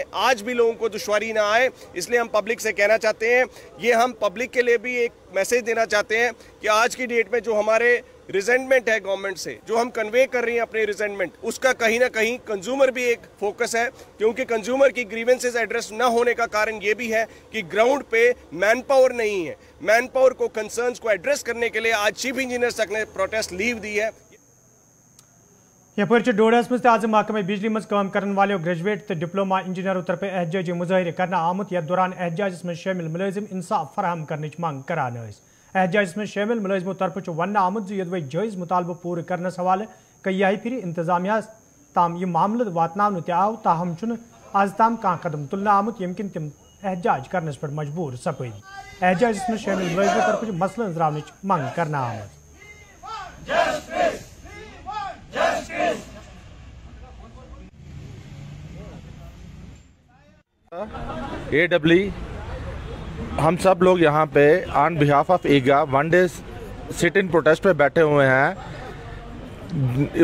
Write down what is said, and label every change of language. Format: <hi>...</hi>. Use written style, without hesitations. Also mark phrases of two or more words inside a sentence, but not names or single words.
<hi>आज भी लोगों को दुश्वारी ना आए, इसलिए हम पब्लिक से कहना चाहते हैं, ये हम पब्लिक के लिए भी एक मैसेज देना चाहते हैं कि आज की डेट में जो हमारे रिजेंटमेंट है गवर्नमेंट से, जो हम कन्वे कर रही हैं अपने रिजेंटमेंट, उसका कहीं ना कहीं कंज्यूमर भी एक फोकस है, क्योंकि कंज्यूमर की</hi> <en>grievances address</en> <hi>ना होने का कारण ये भी है कि ग्राउंड पे</hi> <en>man power</en> <hi>नहीं है।</hi> <en>man power</en> <hi>को कंसर्न्स को एड्रेस करने के लिए आज</hi> <en>chief engineer</en> <hi>तक ने</hi> <en>protest leave</en> <hi>दी है।</hi> <ks>यपर डोडस मज आज महकमे बिजली मज</ks> <hi>काम करने वाले</hi> <ks>ग्रेजुएट तो डिप्लोमा इंजीनियरों तरफ एहतजाजी मुजाहिर करना आमुत, यथ दौरान एहतजाजस में शामिल मुलाजिम इंसाफ फराहम करने मंग करान। एहतजाजस में शामिल मुलाजिमों तरफ वन आमुत यदि जायज़ मुतालबो पूरे करने हवाले कई फिर इंतजामिया ताम यह मामल वातनावन आव, ताहम आज ताम कह कदम तुलना आमुत यम किन तिम एहतजाज करने पर मजबूर सपद। एहतजाजस में शामिल मुलाजिमों तरफ मसल अंजरावन मंग करना आमुत।</ks> <hi>AEE हम सब लोग यहाँ पे</hi> <en>on behalf of EGA 1 day sit in protest</en> <hi>पे बैठे हुए हैं।</hi>